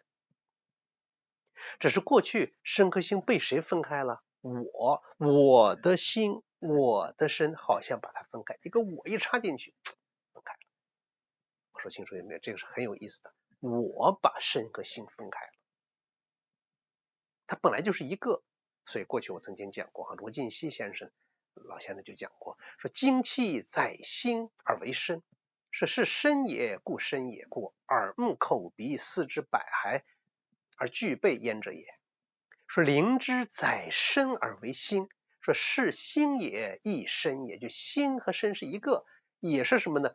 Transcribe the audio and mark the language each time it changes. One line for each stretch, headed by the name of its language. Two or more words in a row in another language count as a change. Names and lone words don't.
Chinese: 只是過去身和心被誰分開了？我的心，我的身好像把它分開，一個我一插進去分開了。我說清楚有沒有？這個是很有意思的，我把身和心分開了，它本來就是一個。所以過去我曾經講過，羅進熙先生老先生就講過，說精氣在心而為身，是身也，故身也，故耳目口鼻四肢百骸而具備焉者也。說靈之在身而為心，說是心也，亦身也，就心和身是一個，也是什麼呢？